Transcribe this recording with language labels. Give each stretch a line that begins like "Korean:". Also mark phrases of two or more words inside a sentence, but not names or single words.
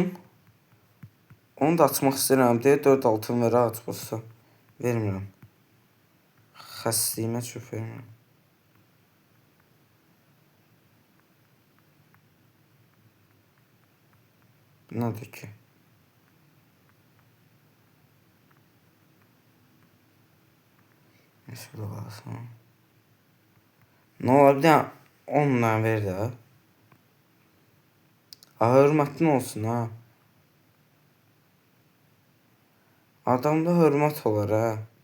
Azerbaijani: Onu da açmaq istəyirəm deyə 4 altın verə açmışsa. Vermirəm. Xəstəliyimə çox vermirəm. Nədir ki?
Turkish: Şöyle kalsın. Ne olar bir tane 10'dan ver de. Ha, hürmetin olsun ha. Adamda hürmet olar ha.